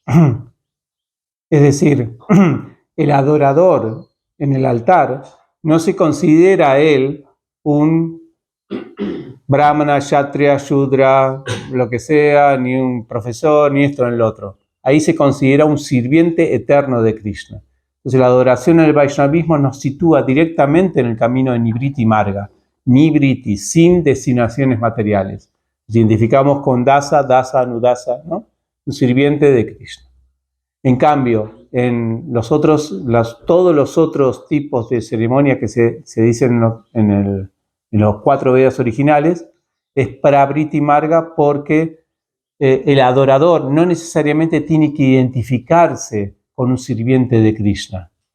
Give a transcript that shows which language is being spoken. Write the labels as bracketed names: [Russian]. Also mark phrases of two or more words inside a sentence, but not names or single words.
[Spanish] Es decir, el adorador en el altar no se considera él un [Sanskrit] brahmana, kshatriya, shudra, [Spanish] lo que sea, ni un profesor, ni esto ni el otro. Ahí se considera un sirviente eterno de Krishna. Entonces la adoración en el Vaishnavismo nos sitúa directamente en el camino de [Sanskrit] Nivriti Marga. [Spanish] Nivriti, sin designaciones materiales. Nos identificamos con [Sanskrit] dasa, dasa, anudasa, [Spanish] ¿no? Un sirviente de Krishna. En cambio, en todos los otros tipos de ceremonias que se dicen en los 4 Vedas originales, es [Sanskrit] Pravriti Marga [Spanish] porque el adorador no necesariamente tiene que identificarse con un sirviente de Krishna.